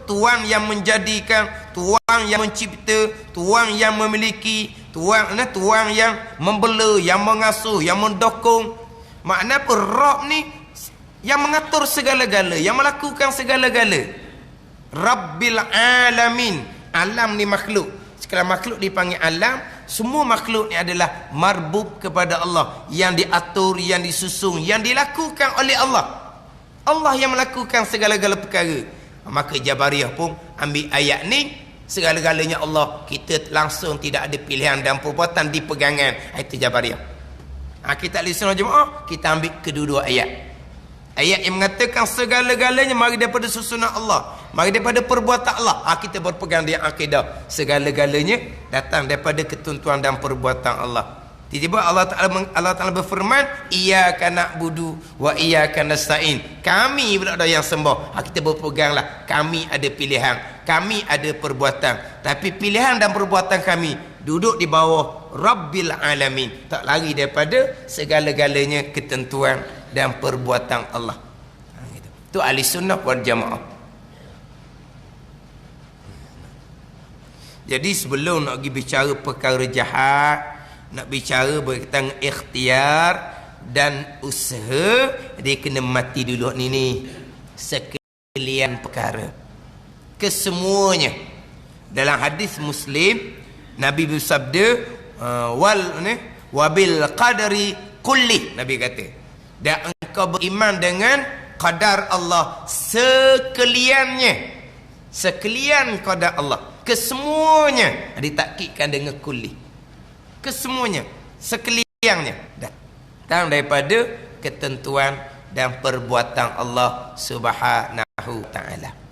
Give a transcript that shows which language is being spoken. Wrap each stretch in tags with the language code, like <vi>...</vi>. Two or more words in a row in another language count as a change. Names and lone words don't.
<ms>Tuhan yang menjadikan, Tuhan yang mencipta, Tuhan yang memiliki, Tuhan yang membela, yang mengasuh, yang mendokong. Makna apa? Rabb ni yang mengatur segala-gala, yang melakukan segala-gala.</ms> <ar>Rabbil alamin.</ar> <ms>Alam ni makhluk. Sekalian makhluk dipanggil alam. Semua makhluk ni adalah marbub kepada Allah, yang diatur, yang disusun, yang dilakukan oleh Allah. Allah yang melakukan segala-gala perkara. Maka Jabariyah pun ambil ayat ni, segala-galanya Allah, kita langsung tidak ada pilihan dan perbuatan di pegangan. Itu Jabariyah. Kita ahli sunnah jemaah, kita ambil kedua-dua ayat. Ayat yang mengatakan segala-galanya mari daripada susunan Allah, mari daripada perbuatan Allah. Kita berpegang di akidah, segala-galanya datang daripada ketentuan dan perbuatan Allah. Tiba-tiba Allah Ta'ala berfirman,</ms> <ar>iyyaka na'budu wa iyyaka nasta'in.</ar> <ms>Kami pula ada yang sembah. Kita berpeganglah, kami ada pilihan, kami ada perbuatan. Tapi pilihan dan perbuatan kami duduk di bawah</ms> <ar>Rabbil alamin.</ar> <ms>Tak lari daripada segala-galanya ketentuan dan perbuatan Allah. Itu</ms> <ar>ahli sunnah wal jamaah.</ar> <ms>Jadi sebelum nak pergi bicara perkara jahat, nak bicara berkaitan ikhtiar dan usaha, dia kena mati dulu ni sekalian perkara. Kesemuanya. Dalam hadis Muslim, Nabi bersabda,</ms> <ar>wabil qadari kulli.</ar> <ms>Nabi kata, dan engkau beriman dengan qadar Allah sekaliannya. Sekalian qadar Allah, kesemuanya. Ditakkidkan dengan kulli. Kesemuanya, sekaliannya datang daripada ketentuan dan perbuatan Allah Subhanahu Ta'ala.</ms>